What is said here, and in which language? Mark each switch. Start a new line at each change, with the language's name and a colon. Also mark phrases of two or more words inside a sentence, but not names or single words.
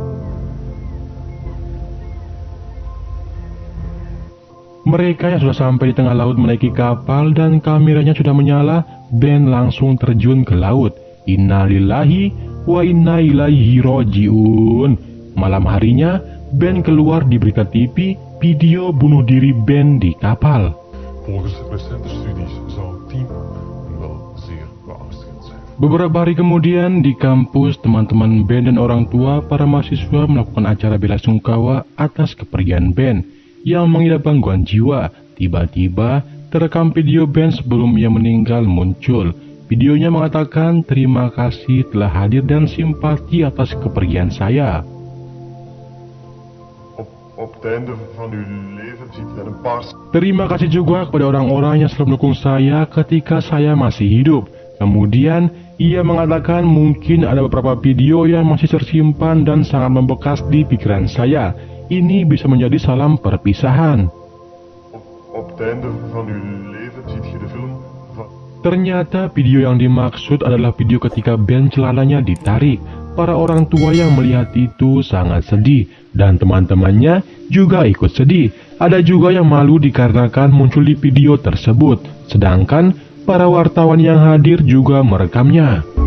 Indonesian: Mereka yang sudah sampai di tengah laut menaiki kapal dan kameranya sudah menyala, Ben langsung terjun ke laut.
Arabic: إنا لله وإنا إليه راجعون.
Indonesian: Malam harinya, Ben keluar di berita TV video bunuh diri Ben di kapal.
Dutch: Volgens recente studies zou 10 wel zeer beangstigend zijn.
Indonesian: Beberapa hari kemudian di kampus, teman-teman Ben dan orang tua para mahasiswa melakukan acara bela sungkawa atas kepergian Ben yang mengidap gangguan jiwa. Tiba-tiba terekam video Ben sebelum ia meninggal muncul. Videonya mengatakan terima kasih telah hadir dan simpati atas kepergian saya.
Dutch: Op het einde van uw leven zit je met een paar
Indonesian: Terima kasih juga kepada orang-orang yang selalu mendukung saya ketika saya masih hidup. Kemudian, ia mengatakan mungkin ada beberapa video yang masih tersimpan dan sangat membekas di pikiran saya. Ini bisa menjadi salam perpisahan.
Dutch: op het einde van uw leven ziet je de film van...
Indonesian: Ternyata video yang dimaksud adalah video ketika band celananya ditarik. Para orang tua yang melihat itu sangat sedih, dan teman-temannya juga ikut sedih. Ada juga yang malu dikarenakan muncul di video tersebut, sedangkan para wartawan yang hadir juga merekamnya.